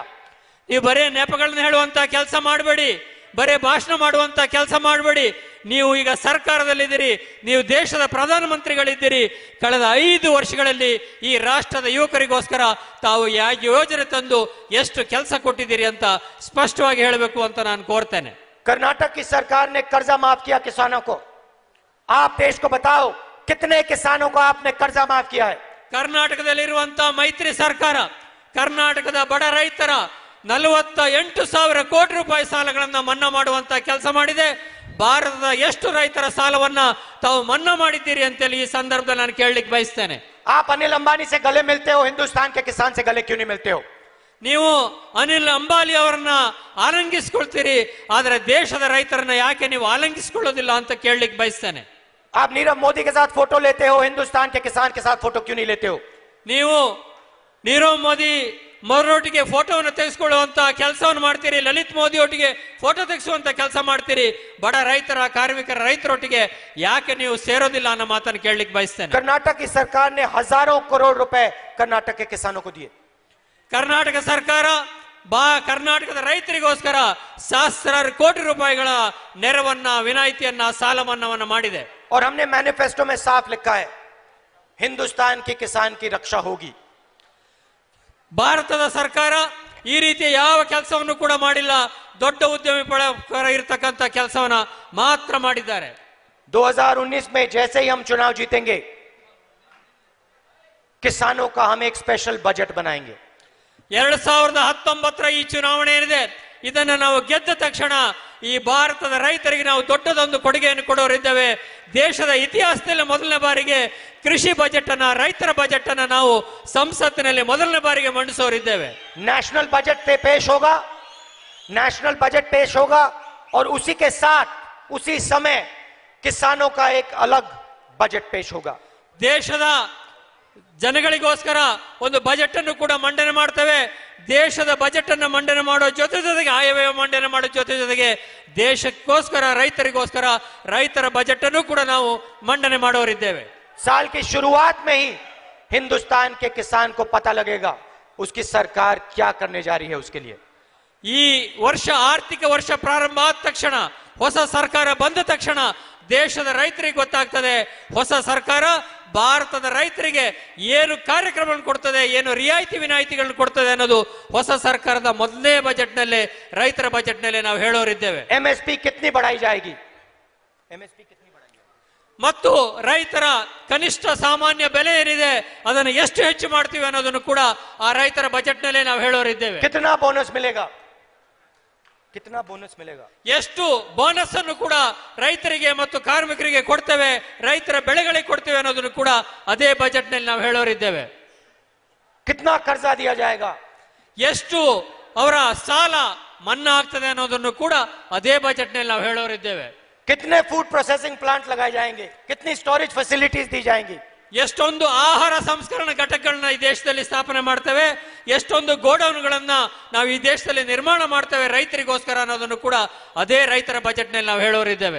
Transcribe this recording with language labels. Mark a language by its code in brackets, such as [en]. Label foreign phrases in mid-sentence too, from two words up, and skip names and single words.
[kn] ನೀವು ಬರೇ ನೆಪಗಳನ್ನ ಹೇಳುವಂತ ಕೆಲಸ ಮಾಡಬೇಡಿ, ಬರೇ ಭಾಷಣ ಮಾಡುವಂತ ಕೆಲಸ ಮಾಡಬೇಡಿ। ನೀವು ಈಗ ಸರ್ಕಾರದಲ್ಲಿದ್ದೀರಿ, ನೀವು ದೇಶದ ಪ್ರಧಾನಮಂತ್ರಿಗಳಿದ್ದೀರಿ। ಕಳೆದ 5 ವರ್ಷಗಳಲ್ಲಿ ಈ ರಾಷ್ಟ್ರದ ಯುವಕರಿಗೋಸ್ಕರ ತಾವು ಯಾವ ಯೋಜನೆ ತಂದು ಎಷ್ಟು ಕೆಲಸ ಕೊಟ್ಟಿದ್ದೀರಿ ಅಂತ ಸ್ಪಷ್ಟವಾಗಿ ಹೇಳಬೇಕು ಅಂತ ನಾನು ಕೋರ್ತೇನೆ। [hi] कर्नाटक की सरकार ने कर्जा माफ किया किसानों को, आप देश को बताओ कितने किसानों को आपने कर्जा माफ किया है। [kn] ಕರ್ನಾಟಕದಲ್ಲಿರುವಂತಹ ಮೈತ್ರಿ ಸರ್ಕಾರ ಕರ್ನಾಟಕದ ಬಡ ರೈತರ 48,000 ಕೋಟಿ ರೂಪಾಯಿ ಸಾಲಗಳನ್ನ ಮನ್ನಾ ಮಾಡುವಂತ ಕೆಲಸ ಮಾಡಿದೆ। ಭಾರತದ ಎಷ್ಟು ರೈತರ ಸಾಲವನ್ನ ತಾವು ಮನ್ನಾ ಮಾಡಿದ್ದೀರಿ ಅಂತೇಳಿ ಈ ಸಂದರ್ಭದಲ್ಲಿ ನಾನು ಕೇಳಲಿಕ್ಕೆ ಬಯಸ್ತೇನೆ। [hi] आप अनिल अंबानी से गले मिलते हो, हिंदुस्तान के किसान से गले क्यों नहीं मिलते हो? [kn] ನೀವು ಅನಿಲ್ ಅಂಬಾನಿ ಅವರನ್ನ ಆಲಂಗಿಸಿಕೊಳ್ತೀರಿ, ಆದರೆ ದೇಶದ ರೈತರನ್ನ ಯಾಕೆ ನೀವು ಆಲಂಗಿಸಿಕೊಳ್ಳೋದಿಲ್ಲ ಅಂತ ಕೇಳಲಿಕ್ಕೆ ಬಯಸ್ತೇನೆ। [hi] आप नीरव मोदी के साथ फोटो लेते हो, हिंदुस्तान के किसान के साथ फोटो क्यों नहीं लेते हो? [kn] ನೀವು ನೀರವ್ ಮೋದಿ ಮರೊಟ್ಟಿಗೆ ಫೋಟೋವನ್ನು ತೆಗೆಸಿಕೊಳ್ಳುವಂತ ಕೆಲಸವನ್ನು ಮಾಡ್ತೀರಿ, ಲಲಿತ್ ಮೋದಿ ಒಟ್ಟಿಗೆ ಫೋಟೋ ತೆಗೆಸುವಂತ ಕೆಲಸ ಮಾಡ್ತೀರಿ, ಬಡ ರೈತರ ಕಾರ್ಮಿಕರ ರೈತರೊಟ್ಟಿಗೆ ಯಾಕೆ ನೀವು ಸೇರೋದಿಲ್ಲ ಅನ್ನೋ ಮಾತನ್ನು ಕೇಳಲಿಕ್ಕೆ ಬಯಸ್ತೇನೆ। [hi] कर्नाटक की सरकार ने हजारों करोड़ रुपए कर्नाटक के किसानों को दिए। [kn] ಕರ್ನಾಟಕ ಸರ್ಕಾರ ಕರ್ನಾಟಕದ ರೈತರಿಗೋಸ್ಕರ ಸಹಸ್ರಾರು ಕೋಟಿ ರೂಪಾಯಿಗಳ ನೆರವನ್ನ, ವಿನಾಯಿತಿಯನ್ನ, ಸಾಲ ಮನ್ನಾವನ್ನ ಮಾಡಿದೆ। [hi] और हमने मैनिफेस्टो में साफ लिखा है, हिंदुस्तान के किसान की रक्षा होगी। [kn] ಭಾರತದ ಸರ್ಕಾರ ಈ ರೀತಿ ಯಾವ ಕೆಲಸವನ್ನು ಕೂಡ ಮಾಡಿಲ್ಲ, ದೊಡ್ಡ ಉದ್ಯಮಿ ಇರತಕ್ಕಂತ ಕೆಲಸವನ್ನ ಮಾತ್ರ ಮಾಡಿದ್ದಾರೆ। [hi] 2019 में जैसे ही हम चुनाव जीतेंगे, किसानों का हम एक स्पेशल बजट बनाएंगे। [kn] 2019 ಈ ಚುನಾವಣೆ ಏನಿದೆ, ಇದನ್ನ ನಾವು ಗೆದ್ದ ತಕ್ಷಣ ಈ ಭಾರತದ ರೈತರಿಗೆ ನಾವು ದೊಡ್ಡದೊಂದು ಕೊಡುಗೆಯನ್ನು ಕೊಡೋರಿದ್ದೇವೆ। ದೇಶದ ಇತಿಹಾಸದಲ್ಲಿ ಮೊದಲನೇ ಬಾರಿಗೆ ಕೃಷಿ ಬಜೆಟ್ ಅನ್ನ, ರೈತರ ಬಜೆಟ್ ಅನ್ನ ನಾವು ಸಂಸತ್ತಿನಲ್ಲಿ ಮೊದಲನೇ ಬಾರಿಗೆ ಮಂಡಿಸೋರಿದ್ದೇವೆ। [en] national budget [hi] पे पेश होगा, [en] national budget [hi] पेश होगा और उसी के साथ उसी समय किसानों का एक अलग बजट पेश होगा। [kn] ದೇಶದ ಜನಗಳಿಗೋಸ್ಕರ ಒಂದು ಬಜೆಟ್ ಅನ್ನು ಕೂಡ ಮಂಡನೆ ಮಾಡ್ತೇವೆ. ದೇಶದ ಬಜೆಟ್ ಅನ್ನು ಮಂಡನೆ ಮಾಡೋ ಜೊತೆಗೆ ಆಯವ್ಯಯ ಮಂಡನೆ ಮಾಡೋ ಜೊತೆಗೆ ದೇಶಕ್ಕೋಸ್ಕರ ರೈತರಿಗೋಸ್ಕರ ರೈತರ ಬಜೆಟ್ ಅನ್ನು ಕೂಡ ನಾವು ಮಂಡನೆ ಮಾಡೋರಿದ್ದೇವೆ. [hi] साल की शुरुआत में ही हिंदुस्तान के किसान को पता लगेगा उसकी सरकार क्या करने जा रही है उसके लिए। [kn] ಈ ವರ್ಷ ಆರ್ಥಿಕ ವರ್ಷ ಪ್ರಾರಂಭ ಆದ ತಕ್ಷಣ, ಹೊಸ ಸರ್ಕಾರ ಬಂದ ತಕ್ಷಣ ದೇಶದ ರೈತರಿಗೆ ಗೊತ್ತಾಗ್ತದೆ ಹೊಸ ಸರ್ಕಾರ ಭಾರತದ ರೈತರಿಗೆ ಏನು ಕಾರ್ಯಕ್ರಮಗಳನ್ನು ಕೊಡ್ತದೆ, ಏನು ರಿಯಾಯಿತಿ ವಿನಾಯಿತಿಗಳನ್ನು ಕೊಡ್ತದೆ ಅನ್ನೋದು ಹೊಸ ಸರ್ಕಾರದ ಮೊದಲನೇ ಬಜೆಟ್ ನಲ್ಲೇ ರೈತರ ಬಜೆಟ್ ನಲ್ಲೇ ನಾವು ಹೇಳೋರಿದ್ದೇವೆ. [hi] एमएसपी कितनी बढ़ाई जाएगी, एमएसपी कितनी बढ़ाई जाएगी, [kn] ಮತ್ತು ರೈತರ ಕನಿಷ್ಠ ಸಾಮಾನ್ಯ ಬೆಲೆ ಏನಿದೆ ಅದನ್ನು ಎಷ್ಟು ಹೆಚ್ಚು ಮಾಡ್ತೀವಿ ಅನ್ನೋದನ್ನು ಕೂಡ ಆ ರೈತರ ಬಜೆಟ್ ನಲ್ಲೇ ನಾವು ಹೇಳೋರಿದ್ದೇವೆ. [hi] कितना बोनस मिलेगा, कितना बोनस मिलेगा, [kn] ಎಷ್ಟು ಬೋನಸ್ ಅನ್ನು ಕೂಡ ರೈತರಿಗೆ ಮತ್ತು ಕಾರ್ಮಿಕರಿಗೆ ಕೊಡ್ತೇವೆ, ರೈತರ ಬೆಳೆಗಳಿಗೆ ಕೊಡ್ತೇವೆ ಅನ್ನೋದನ್ನು ಕೂಡ ಅದೇ ಬಜೆಟ್ ನಲ್ಲಿ ನಾವು ಹೇಳೋರಿದ್ದೇವೆ. [hi] कितना कर्जा दिया जाएगा, [kn] ಎಷ್ಟು ಅವರ ಸಾಲ ಮನ್ನಾ ಆಗ್ತದೆ ಅನ್ನೋದನ್ನು ಕೂಡ ಅದೇ ಬಜೆಟ್ ನಲ್ಲಿ ನಾವು ಹೇಳೋರಿದ್ದೇವೆ. [hi] कितने [en] food processing plant [hi] लगाए जाएंगे, कितनी [en] storage facilities [hi] दी जाएंगी, [kn] ಎಷ್ಟೊಂದು ಆಹಾರ ಸಂಸ್ಕರಣಾ ಘಟಕಗಳನ್ನ ಈ ದೇಶದಲ್ಲಿ ಸ್ಥಾಪನೆ ಮಾಡ್ತೇವೆ, ಎಷ್ಟೊಂದು ಗೋಡೌನ್ಗಳನ್ನ ನಾವು ಈ ದೇಶದಲ್ಲಿ ನಿರ್ಮಾಣ ಮಾಡ್ತೇವೆ ರೈತರಿಗೋಸ್ಕರ ಅನ್ನೋದನ್ನು ಕೂಡ ಅದೇ ರೈತರ ಬಜೆಟ್ ನಲ್ಲಿ ನಾವು ಹೇಳೋರಿದ್ದೇವೆ.